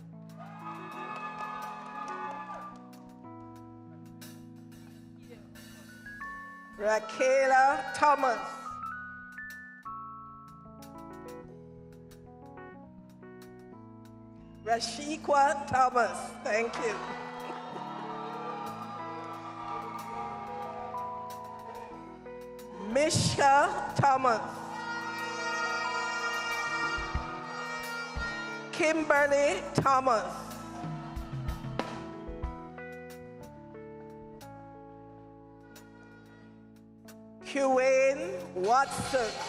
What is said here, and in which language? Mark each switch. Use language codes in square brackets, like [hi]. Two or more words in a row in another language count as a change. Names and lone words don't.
[en] Raquela Thomas. Rashikwa Thomas, thank you. Mishka Thomas. Kimberly Thomas. Quayne Watson.